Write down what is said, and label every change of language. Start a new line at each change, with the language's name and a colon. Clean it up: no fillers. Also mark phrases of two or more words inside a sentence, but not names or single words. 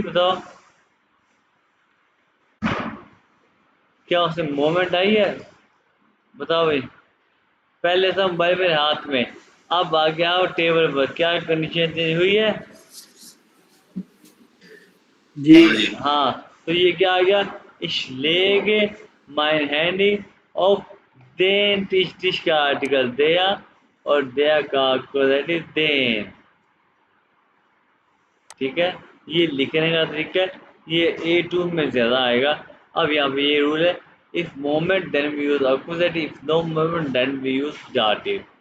Hindi: बताओ, क्या उससे मोमेंट आई है? बताओ भाई, पहले था मोबाइल मेरे हाथ में, अब आ गया हो टेबल पर, क्या
English: condition change
Hindi: हुई है? जी। हाँ जी। हाँ, तो ये क्या आ गया?
German: Ich lege mein Handy auf den Tisch, Tisch
Hindi: का आर्टिकल
German: der और der
Hindi: का क्वॉलिटी
German: den।
Hindi: ठीक है, ये लिखने का तरीका है, ये A2 में ज्यादा आएगा। अब यहाँ पे ये रूल है,
English: if moment then we use accusative, if no moment then we use dative.